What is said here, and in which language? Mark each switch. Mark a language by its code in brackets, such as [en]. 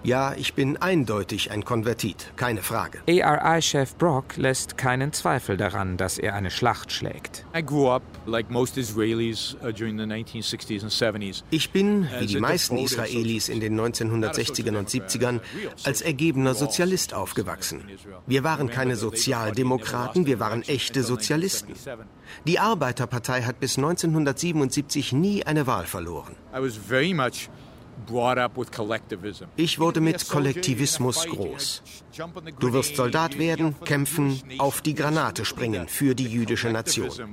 [de] Ja, ich bin eindeutig ein Konvertit, keine Frage. ARI-Chef Brock lässt keinen Zweifel daran, dass er eine Schlacht schlägt. [en] I grew up like most Israelis during the 1960s and 70s. [de] Ich bin, wie die meisten Israelis in den 1960ern und 70ern, als ergebener Sozialist aufgewachsen. Wir waren keine Sozialdemokraten, wir waren echte Sozialisten. Die Arbeiterpartei hat bis 1977 nie eine Wahl verloren. [en] I was very much brought up with collectivism. [de] Ich wurde mit Kollektivismus groß. Du wirst Soldat werden, kämpfen, auf die Granate springen für die jüdische Nation.